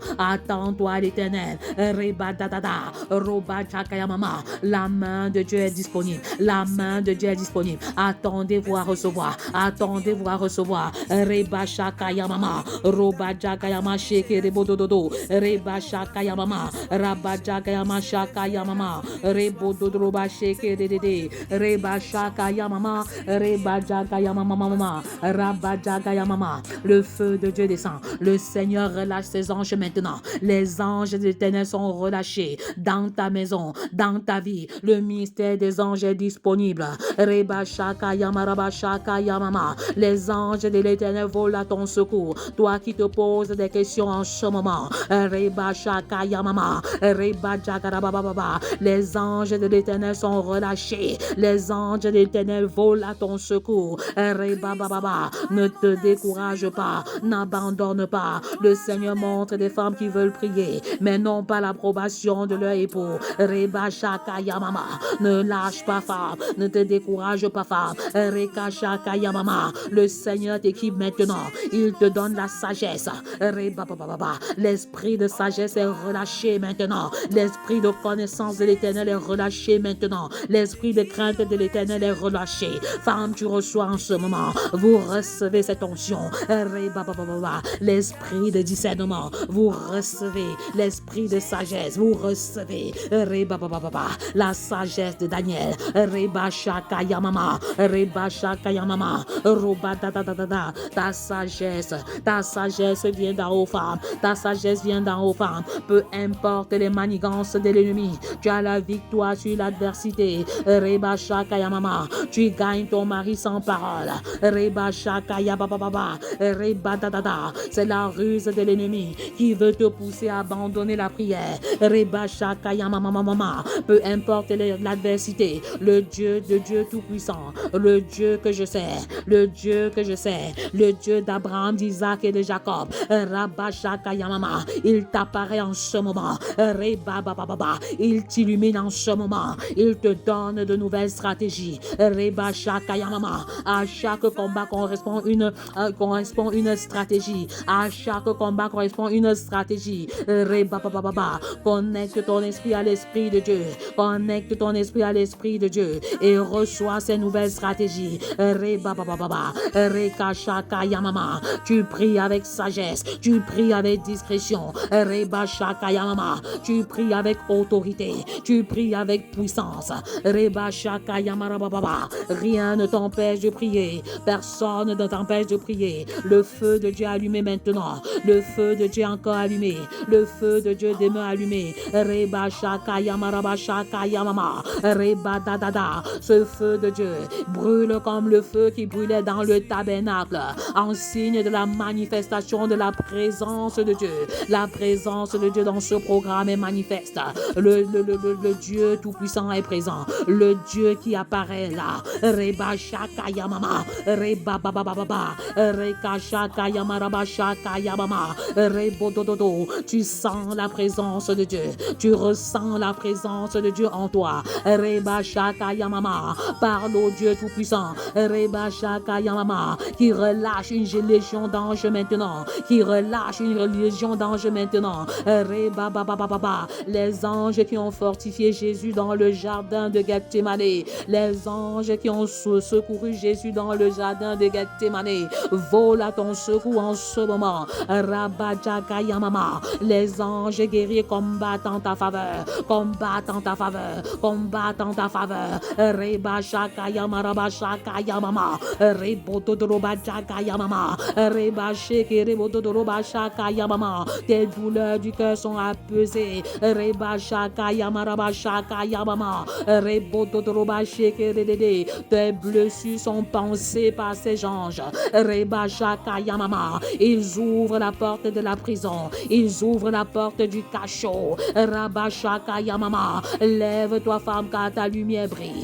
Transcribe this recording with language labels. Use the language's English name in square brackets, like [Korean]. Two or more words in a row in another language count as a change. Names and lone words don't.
[French] Attends-toi l'Éternel. Reba dadada. Roba jaka yamama. La main de Dieu est disponible. La main de Dieu est disponible. Attendez-vous à recevoir. Attendez-vous à recevoir. Reba shaka yamama. Roba jaka yama sheke rebo dododo. Reba shaka yamama. Raba jaka yama shaka yamama. Rebo dodroba sheke dedede. Reba shaka yamama. Reba jaka yamama mama. Raba jaka yamama. Le feu de Dieu descend. Le Seigneur relâche ses anges maintenant. Les anges de l'Éternel sont relâchés dans ta maison, dans ta vie. Le ministère des anges est disponible. Reba shaka yama raba shaka yamama. Les anges de l'Éternel volent à ton secours. Toi qui te poses des questions en ce moment. Reba shaka yamama. Reba jaka raba baba. Les anges de l'Éternel sont relâchés. Les anges de l'Éternel volent à ton secours. Reba baba. Ne te décourage pas. N'abandonne pas. Le Seigneur montre des femmes qui veulent prier, mais non pas l'approbation de leur époux. Reba shaka yamama. Ne lâche pas, femme. Ne te décourage pas, femme. Reka shaka yamama. Le Seigneur t'équipe maintenant. Il te donne la sagesse. Reba baba. L'esprit de sagesse est relâché maintenant. L'esprit de connaissance de l'Éternel est relâché maintenant. L'esprit de crainte de l'Éternel est relâché. Femme, tu reçois en ce moment. Vous recevez cette onction. Reba baba. L'esprit de discernement. Vous recevez l'esprit de sagesse. Vous recevez Reba baba. La sagesse de Daniel. Reba shaka yamama. Reba shaka yamama. Roba da da da da da. Ta sagesse vient d'en haut, femme. Ta sagesse vient d'en haut, femme. Peu importe les manigances de l'ennemi, tu as la victoire sur l'adversité. Reba shaka yamama. Tu gagnes ton mari sans parole. Reba shaka yababa. Reba da da da. C'est la ruse de l'ennemi qui veut te pousser à abandonner la prière. Reba shaka yamama mama. Peu importe l'adversité, le Dieu de Dieu tout-puissant, le Dieu que je sers, le Dieu que je sers, le Dieu d'Abraham, d'Isaac et de Jacob. Rabba shaka yamama. Il t'apparaît en ce moment. Reba baba. Il t'illumine en ce moment. Il te donne de nouvelles stratégies. Reba shaka yamama. À chaque combat correspond une stratégie. À chaque combat correspond une stratégie. Reba baba. Connecte ton esprit à l'esprit de Dieu. Connecte ton esprit à l'esprit de Dieu et reçois ces nouvelles stratégies. Reba baba. Reka shaka yamama. Tu pries avec sagesse. Tu pries avec discrétion. Reba shaka yamama. Tu pries avec autorité. Tu pries avec puissance. Reba shaka yamara baba. Rien ne t'empêche de prier. Personne ne t'empêche de prier. Le feu de Dieu allumé maintenant. Le feu de Dieu encore allumé. Le feu de Dieu demeure allumé. Reba shaka yamara shaka yamama. Reba da da da. Ce feu de Dieu brûle comme le feu qui brûlait dans le tabernacle, en signe de la manifestation de la présence de Dieu. La présence de Dieu dans ce programme est manifeste. Le Dieu tout-puissant est présent. Le Dieu qui apparaît là. Reba shaka yamama. Reba baba baba. Reka shaka yamara shaka yamama. Rebo dododo. Tu sens la présence de Dieu. Tu ressens la présence de Dieu en toi. Reba shaka yamama. Parle au Dieu tout-puissant. Reba shaka yamama. Qui relâche une légion d'anges maintenant. Qui relâche une légion d'anges maintenant. Reba baba baba. Les anges qui ont fortifié Jésus dans le jardin de Gethsémane. Les anges qui ont secouru Jésus dans le jardin de Gethsémane volent à ton secours en ce moment. Rabba jaka yamama. Les anges guerriers combattent en ta faveur. Combattent en ta faveur. Combattent en ta faveur. Reba shaka yamara shaka yamama. Rebo dodoroba jaka yamama. Reba sheke rebo dodoroba shaka yamama. Tes douleurs du cœur sont apaisées. Reba shaka yamara shaka yamama. Rebo Tes blessures sont pensées par ces anges. Ils ouvrent la porte de la prison. Ils ouvrent la porte du cachot. Lève-toi, femme, car ta lumière brille.